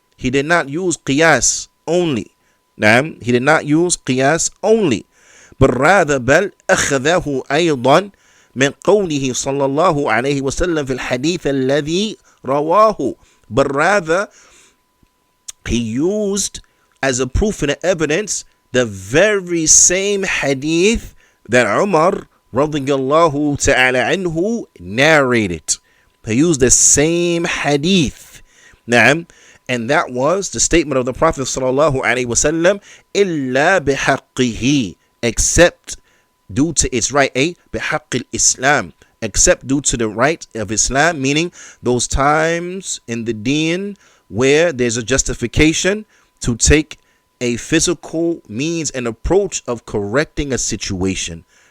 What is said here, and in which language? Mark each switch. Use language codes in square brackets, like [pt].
[en] He did not use qiyas only. He did not use qiyas only, but rather [ar] بل أخذه أيضا من قوله صلى الله عليه وسلم في الحديث الذي رواه. [en] But rather he used as a proof and evidence the very same hadith that Umar radiyallahu ta'ala anhu narrated. He used the same hadith. And that was the statement of the Prophet sallallahu alaihi wasallam, illa bihaqqihi, except due to its right, bihaqqil Islam, except due to the right of Islam, meaning those times in the deen where there's a justification to take a physical means and approach of correcting a situation.